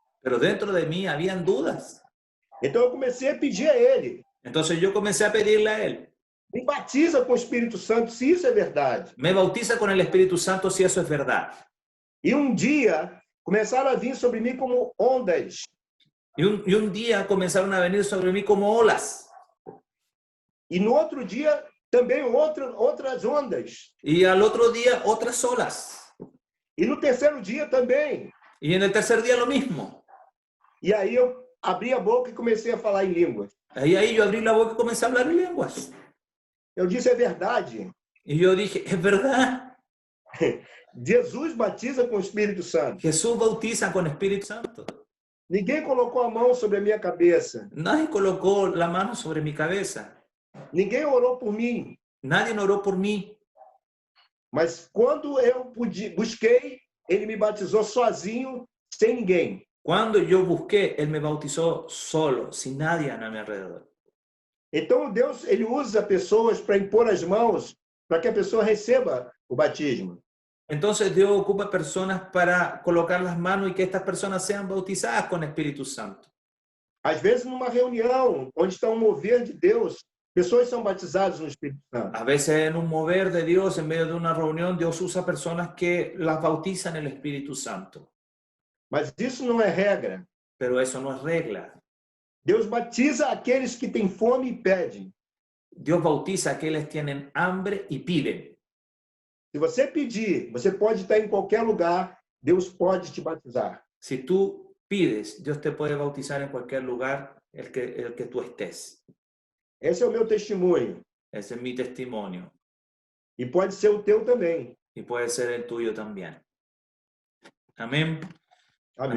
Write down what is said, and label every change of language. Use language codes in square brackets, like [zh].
[es] Pero dentro de mí habían dudas. [pt] Então eu comecei a pedir a ele, [es] Entonces yo comencé a pedirle a él, [pt] me batiza com o Espírito Santo, se isso é verdade. [es] me bautiza con el Espíritu Santo si eso es verdad. [pt] E um dia, começaram a vir sobre mim como ondas. [es] Y un día comenzaron a venir sobre mí como olas. [pt] E no outro dia, também outras ondas. [es] Y al otro día otras olas. [pt] E no terceiro dia também. [es] Y en el tercer día lo mismo. [pt] E aí eu abri a boca e comecei a falar em línguas. [es] Ahí yo abrí la boca y comencé a hablar en lenguas. [pt] Eu disse, é verdade. [es] Y yo dije, es verdad. [pt] Jesus batiza com o Espírito Santo. [es] Jesús bautiza con Espíritu Santo. [pt] Ninguém colocou a mão sobre a minha cabeça. [es] Nadie colocó la mano sobre mi cabeza. [pt] Ninguém orou por mim. [es] Nadie oró por mí. [pt] Mas quando eu busquei, ele me batizou sozinho, sem ninguém. [es] Cuando yo busqué, Él me bautizó solo, sin nadie a mi alrededor. [pt] Então Deus, ele usa pessoas para impor as mãos, para que a pessoa receba o batismo. [es] Entonces Dios ocupa personas para colocar las manos y que estas personas sean bautizadas con Espíritu Santo. [pt] Às vezes, numa reunião, onde está um mover de Deus, pessoas são batizadas no Espírito Santo. [es] A veces en un mover de Dios, en medio de una reunión, Dios usa personas que las bautizan en el Espíritu Santo. [pt] Mas isso não é regra. [es] Pero eso no es regla. [pt] Deus batiza aqueles que têm fome e pedem. [es] Dios bautiza a quienes tienen hambre y piden. [pt] Se você pedir, você pode estar em qualquer lugar, Deus pode te batizar. [es] Si tú pides, Dios te puede bautizar en cualquier lugar el que tú estés. [pt] Esse é o meu testemunho. [es] Ese es mi testimonio. [pt] E pode ser o teu também. [es] Y puede ser el tuyo también. Amén. [pt] Amém.